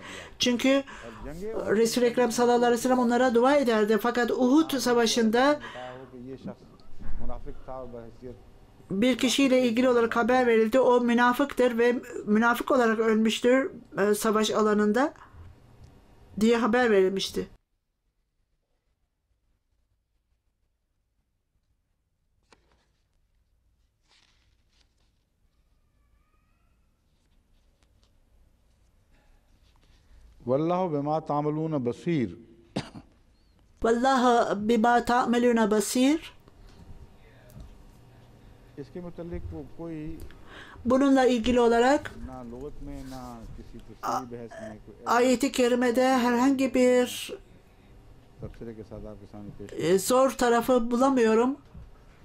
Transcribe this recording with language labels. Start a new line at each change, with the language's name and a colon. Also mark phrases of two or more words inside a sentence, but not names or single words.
Turkish: Çünkü Resul-i Ekrem
Arabic: صلى الله عليه وسلم
Turkish: onlara dua ederdi. Fakat Uhud savaşında bir kişiyle ilgili olarak haber verildi. O münafıktır ve münafık olarak ölmüştür savaş alanında diye haber verilmişti.
Arabic: والله بما تعملون بصير. والله بما تعملون بصير.
Turkish: Bununla ilgili olarak ayet-i kerimede herhangi bir zor tarafı bulamıyorum.